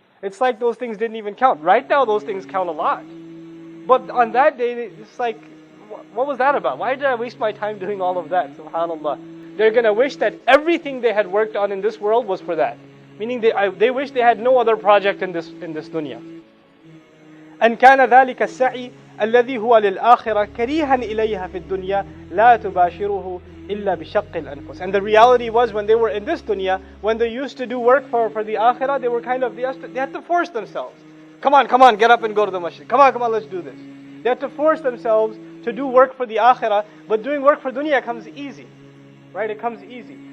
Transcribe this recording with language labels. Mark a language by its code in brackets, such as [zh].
[en] It's like those things didn't even count. Right now those things count a lot. But on that day, it's like, what was that about? Why did I waste my time doing all of that? Subhanallah. They're going to wish that everything they had worked on in this world was for that. Meaning they wish they had no other project in this dunya. [ar] أن كان ذلك السعي الذي هو للآخرة كريها إليها في الدنيا لا تباشره إلا بشق الأنفس. [en] And the reality was, when they were in this dunya, when they used to do work for the akhirah, they were they had to force themselves. Come on, get up and go to the masjid. Come on, let's do this. They had to force themselves to do work for the akhirah, but doing work for dunya comes easy. Right? It comes easy.